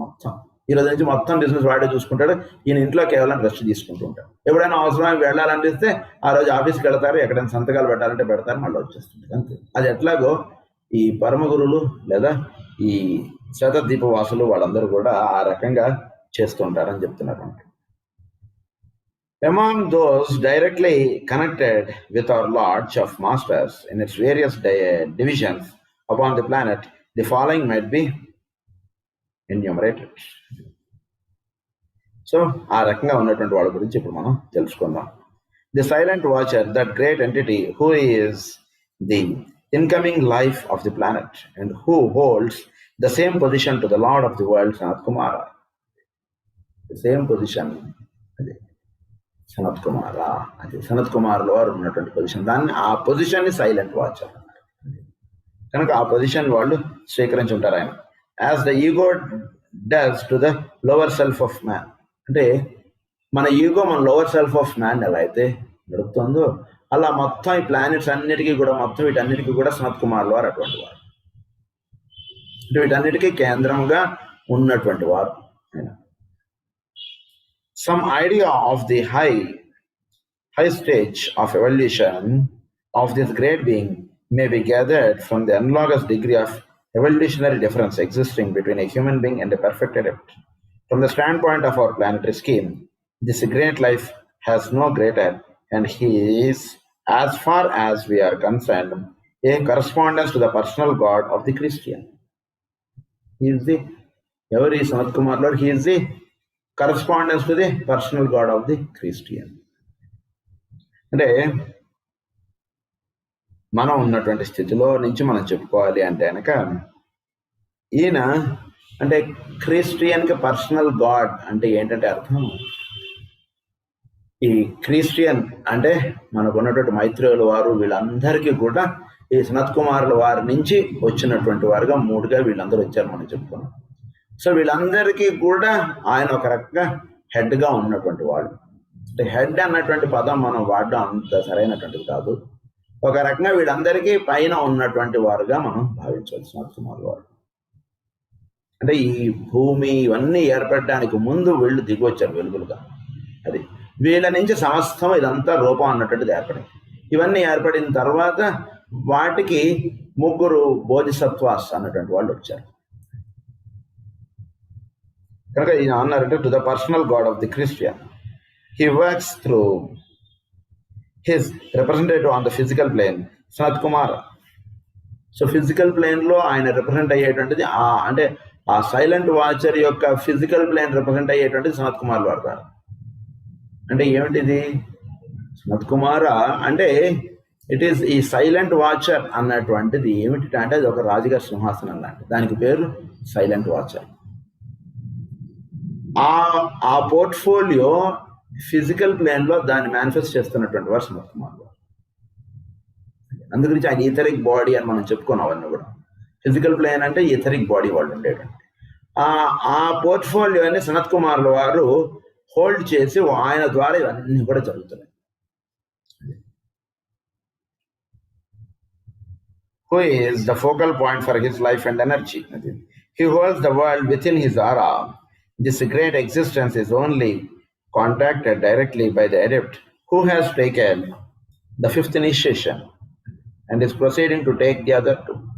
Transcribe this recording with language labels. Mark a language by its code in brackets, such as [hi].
[te] మొత్తం ఈ రోజు నుంచి మొత్తం బిజినెస్ వాడే చూసుకుంటాడు, ఈయన ఇంట్లో కేవలం రెస్ట్ తీసుకుంటూ ఉంటాడు. ఎప్పుడైనా అవసరమై వెళ్ళాలనిపిస్తే ఆ రోజు ఆఫీస్కి వెళ్తారు, ఎక్కడైనా సంతకాలు పెట్టాలంటే పెడతారు, మళ్ళీ వచ్చేస్తుంటారు అంతే. అది ఎట్లాగో ఈ పరమ గురువులు లేదా ఈ శ్వేతద్వీప వాసులు వాళ్ళందరూ కూడా ఆ రకంగా చేస్తూ ఉంటారని చెప్తున్నారు. [en] Among those directly connected with our Lodge of Masters in its various divisions upon the planet, the following might be enumerated. [te] So ఆ రకంగా ఉన్నటువంటి వాళ్ళ గురించి ఇప్పుడు మనం తెలుసుకుందాం. [en] The silent watcher, that great entity who is the incoming life of the planet and who holds the same position to the Lord of the world, Sanat Kumara. The same position, [te] Sanat Kumara, Sanat Kumar లో ఉన్నటువంటి position, దాన్ని ఆ position ని silent watcher. కనుక ఆ position వాళ్ళు స్వీకరించి ఉంటారు ఆయన. [en] as the ego does to the lower self of man, [te] అంటే మన ఈగో మన లోవర్ సెల్ఫ్ ఆఫ్ మ్యాన్ ఎలా అయితే నడుపుతుందో అలా మొత్తం ఈ ప్లానెట్స్ అన్నిటికీ కూడా, మొత్తం వీటన్నిటికీ కూడా సనత్ కుమార్ వారు అటువంటి వారు, అంటే వీటన్నిటికీ కేంద్రంగా ఉన్నటువంటి వారు. [en] Some idea of the high stage of evolution of this great being may be gathered from the analogous degree of evolutionary difference existing between a human being and a perfect adept. From the standpoint of our planetary scheme, this great life has no greater, and he is, as far as we are concerned, a correspondence to the personal God of the Christian. He is the every Sanat Kumar Lord, he is the correspondence to the personal God of the Christian. [te] అంటే మనం ఉన్నటువంటి స్థితిలో నుంచి మనం చెప్పుకోవాలి అంటే కనుక ఈయన అంటే క్రిస్టియన్కి పర్సనల్ గాడ్ అంటే ఏంటంటే అర్థం, ఈ క్రిస్టియన్ అంటే మనకు ఉన్నటువంటి మైత్రేయుల వారు వీళ్ళందరికీ కూడా ఈ సనత్ కుమారుల వారి నుంచి వచ్చినటువంటి వారుగా మూడుగా వీళ్ళందరూ వచ్చారు మనం చెప్పుకున్నాం. సో వీళ్ళందరికీ కూడా ఆయన ఒక రకంగా హెడ్గా ఉన్నటువంటి వాడు. అంటే హెడ్ అన్నటువంటి పదం మనం వాడడం అంత సరైనటువంటిది కాదు. ఒక రకంగా వీళ్ళందరికీ పైన ఉన్నటువంటి వారుగా మనం భావించవచ్చు సనత్ కుమారుల వారు. అంటే ఈ భూమి ఇవన్నీ ఏర్పడడానికి ముందు వీళ్ళు దిగొచ్చారు వెలుగులుగా. అది వీళ్ళ నుంచి సమస్తం ఇదంతా రూపం అన్నటువంటిది ఏర్పడింది. ఇవన్నీ ఏర్పడిన తర్వాత వాటికి ముగ్గురు బోధిసత్వాస్ అన్నటువంటి వాళ్ళు వచ్చారు. కనుక ఈయన అన్నారంటే [en] To the personal God of the Christian. He works through his representative on the physical plane, Sanat Kumar. [te] So physical ప్లేన్లో ఆయన రిప్రజెంట్ అయ్యేటువంటిది అంటే ఆ సైలెంట్ వాచర్ యొక్క physical plane represent అయ్యేటువంటిది Sanath Kumar వారు గారు. అంటే ఏమిటిది సనత్ కుమార్ అంటే ఇట్ ఈస్ ఈ సైలెంట్ వాచర్ అన్నటువంటిది ఏమిటి అంటే అది ఒక రాజుగారి సింహాసనం లాంటి, దానికి పేరు సైలెంట్ వాచర్. ఆ పోర్ట్ఫోలియో ఫిజికల్ ప్లేన్లో దాన్ని మేనిఫెస్ట్ చేస్తున్నటువంటి వారు సనత్ కుమార్ గారు. అందు గురించి ఆయన ఈథరిక్ బాడీ అని మనం చెప్పుకున్నాం. అవన్నీ కూడా ఫిజికల్ ప్లేన్ అంటే ఈథరిక్ బాడీ వాళ్ళు ఉండేటువంటి ఆ పోర్ట్ఫోలియోని సనత్ కుమార్ల వారు హోల్డ్ చేసి ఆయన ద్వారా ఇవన్నీ కూడా జరుగుతున్నాయి. [en] Who is the focal point for his life and energy? He holds the world within his aura. This great existence is only contacted directly by the adept who has taken the fifth initiation and is proceeding to take the other two.